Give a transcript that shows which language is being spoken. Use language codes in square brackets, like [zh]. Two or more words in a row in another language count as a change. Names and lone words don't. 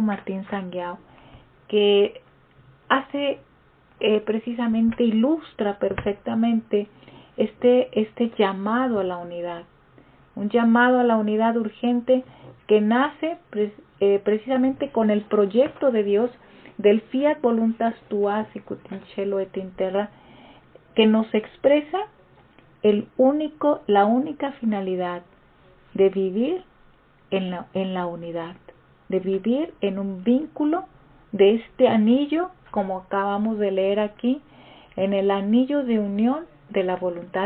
[es] Martín Sanguiao, que hace precisamente, ilustra perfectamente este llamado a la unidad, un llamado a la unidad urgente que nace precisamente con el proyecto de Dios del [la] fiat voluntas tua sicut in cielo et in terra, [es] que nos expresa la única finalidad de vivir en la unidad, de vivir en un vínculo de este anillo, como acabamos de leer aquí, en el anillo de unión de la voluntad.